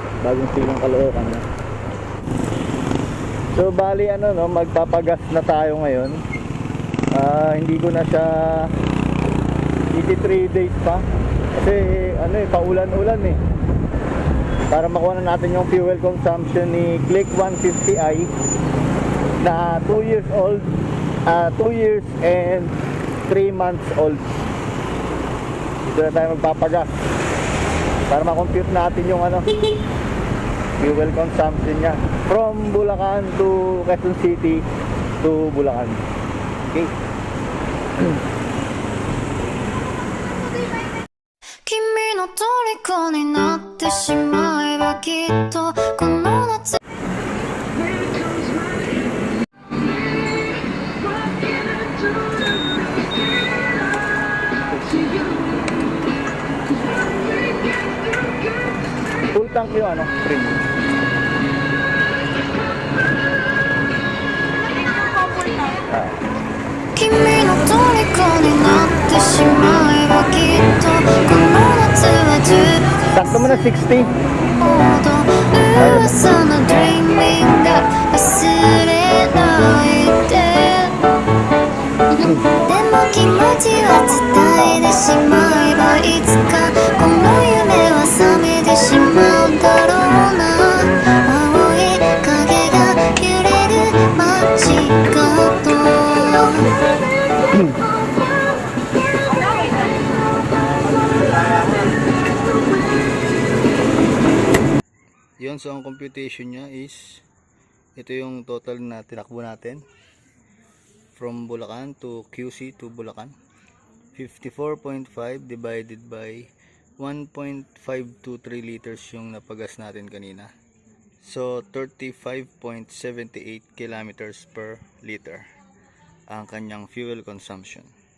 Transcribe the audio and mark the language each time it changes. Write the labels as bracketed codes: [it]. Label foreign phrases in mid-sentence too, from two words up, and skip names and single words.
[tl] Bagong silang Caloocan na. So bali ano no, magpapagas na tayo ngayon. Hindi ko na siya 83 days pa. Kasi ano eh, paulan-ulan eh. Para makuha na natin yung [en] fuel consumption [tl] ni Click 150i na [en] 2 years old, 2 years and 3 months old. [tl] Dito na tayo magpapagas para makompute natin yung ano, [en] fuel consumption [tl] niya [en] from Bulacan to Quezon City to Bulacan. [tl] Okay. [ja] 君の虜になってしまえばきっとこの夏 [en] Full tank [tl] yung ano, spring. [ja] 君の虜になってしまえばきっとこの夏は十分 [tl] Sakto mo na 60. [ja] ほど噂の dreaming が忘れないででも気持ちは伝えてしまえばいつかこの夢は覚めてしまうだろうな青い影が揺れる街角 [tl] Yun, so ang computation niya is ito yung total na tinakbo natin [en] from Bulacan to QC to Bulacan. [tl] 54.5 [en] divided by 1.523 liters [tl] yung napagas natin kanina. [en] So 35.78 kilometers per liter [tl] ang kanyang [en] fuel consumption.